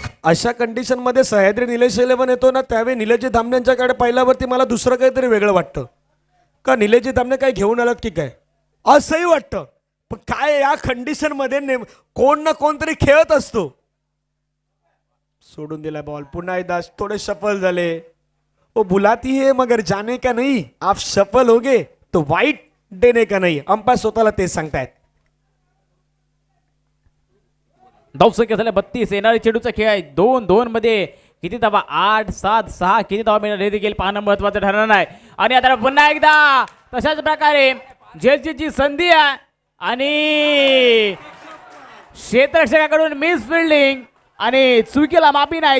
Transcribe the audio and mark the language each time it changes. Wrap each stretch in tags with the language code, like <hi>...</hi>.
<mr>अशा कंडिशन मध्ये सह्याद्री निलेश 11 येतो ना, त्यावेळी निलेशजी धामणे यांच्याकडे पाहिल्यावरती मला दुसरं काहीतरी वेगळं वाटतं. का निलेशजी धामणे काय घेऊन आलात की काय असंही वाटतं. पण काय या कंडिशन मध्ये कोण ना कोणतरी खेळत असतो. सोडून दिला बॉल. पुन्हा एकदा थोडे सफल झाले.</mr> <hi>वो बुलाती है मगर जाने का नहीं, आप सफल होगे तो वाईट देने का नहीं.</hi> <mr>अंपायर स्वतःला तेच सांगतायत. धावसंख्या झाल्या 32. येणारे चेंडूचा खेळ आहे. 2-2 मध्ये किती धावा 8-7-6 किती धावा मिळणार हे देखील पाहणं महत्वाचं ठरणार आहे. आणि आता पुन्हा एकदा तशाच प्रकारे झेलची संधी आहे आणि क्षेत्ररक्षकाकडून मिस फिल्डिंग आणि चुकीला माफी नाही.</mr>